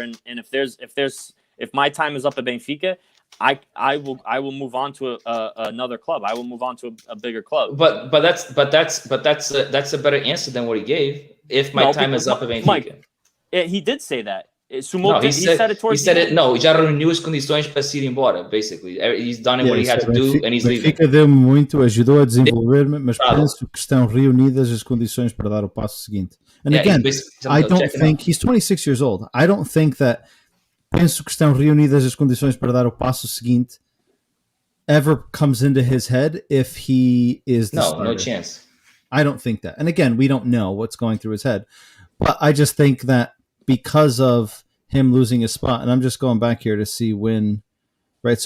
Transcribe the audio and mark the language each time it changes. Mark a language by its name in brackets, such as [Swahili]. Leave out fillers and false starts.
[English] And if my time is up at Benfica, I will move on to another club. I will move on to a bigger club. But that's a better answer than what he gave. If my time is up at Benfica, Mike, he did say that. He said it towards the end. [Portuguese] No, já reuniu as condições para se ir embora, [English] basically. He's done what he had to do and he's leaving. [Portuguese] Benfica deu-me muito, ajudou a desenvolver-me, mas penso que estão reunidas as condições para dar o passo seguinte. [English] And again, I don't think he's 26 years old. I don't think that [Portuguese] penso que estão reunidas as condições para dar o passo seguinte [English] ever comes into his head if he is the starter. No chance. I don't think that. And again, we don't know what's going through his head. But I just think that because of him losing his spot, and I'm just going back here to see when, right?